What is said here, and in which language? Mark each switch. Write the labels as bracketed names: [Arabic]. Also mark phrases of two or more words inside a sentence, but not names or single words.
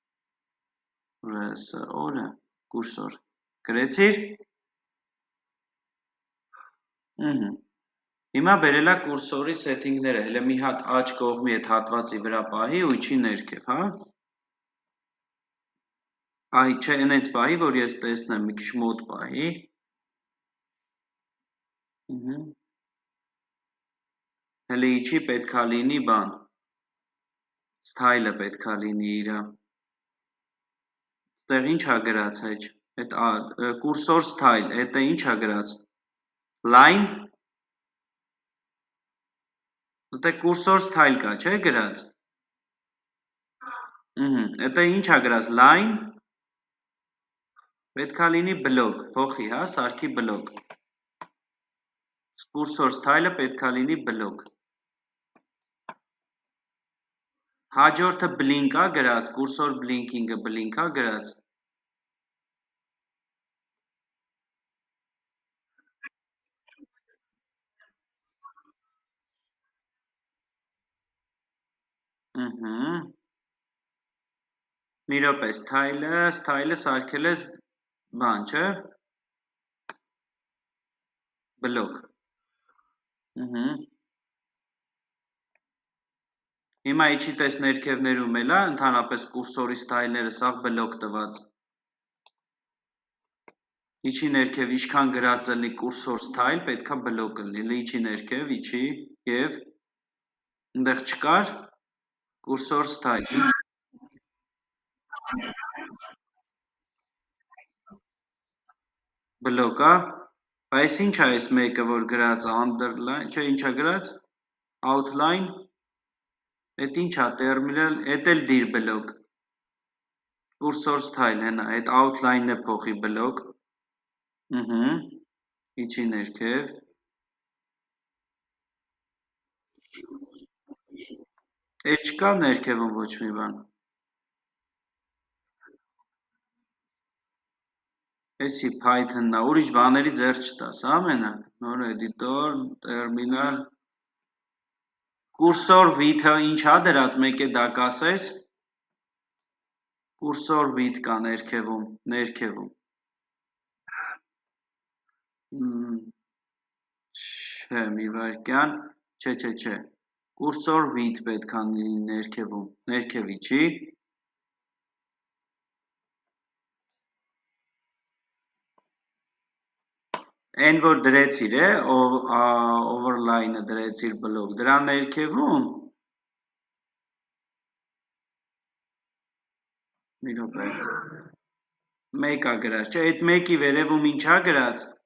[Armenian] օրը, կուրսոր, գրեցիր, հիմա բերելա կուրսորի սետինգները, հելը մի հատ աջ կողմի այդ հատվածի վրա պահի ու իջի ներքև, հա, այ չէ, այնց պահի, որ ես տեսնեմ, մի քիչ մոտ պահի, հելը իջի պետքա լինի բան, Style-ը պետք է լինի իրա։ Ստեղ ինչ ա գրած հեչ։ Այդ [English] cursor style, [Armenian] էտը ինչ ա գրած։ Line, դե [English] cursor style [Armenian] կա, չէ՞ գրած։ Էտը ինչ ա գրած, line, պետք է լինի block, փոխի, հա, սարքի block։ [English] Cursor style-ը [Armenian] պետք է լինի block։ Հաջորդը blink ա գրած, [English] cursor blinking-ը [Armenian] blink ա գրած։ Մի րոպե, style-ը սարքել ես բան, չէ՞։ Block։ Հիմա իջի տես ներքևներում էլ ա, ընդհանրապես կուրսորի style-ները սաղ block տված։ Իջի ներքև ինչքան գրած լինի [English] cursor style, [Armenian] պետքա block լինի, իջի ներքև, իջի, և ընդեղ չկար [English] cursor style, [Armenian] block ա, այս ինչ ա այս մեկը, որ գրած underline, չէ, ինչ ա գրած, outline, էդ ինչ ա, terminal, էդ էլ դիր block, [English] cursor style, [Armenian] հենա, էդ outline-ն է փոխի block, իջի ներքև, էլ չկա ներքևում ոչ մի բան, էսի Python-ն ա, ուրիշ բաների ձեռ չտաս, հա մենակ, նոր editor, terminal, [English] cursor width-ը [Armenian] ինչ ա դրած, մեկ է դա կասես, [English] cursor width [Armenian] կա ներքևում, չէ, մի վարկյան, չէ, [English] cursor width [Armenian] պետք է լինի ներքևում, ներքև իջի, Այն որ դրեցիր է, overline-ը դրեցիր բլոկ, դրա ներքևում, մի րոպե, մեկ ա գրած, չէ, այդ մեկի վերևում ինչ ա գրած,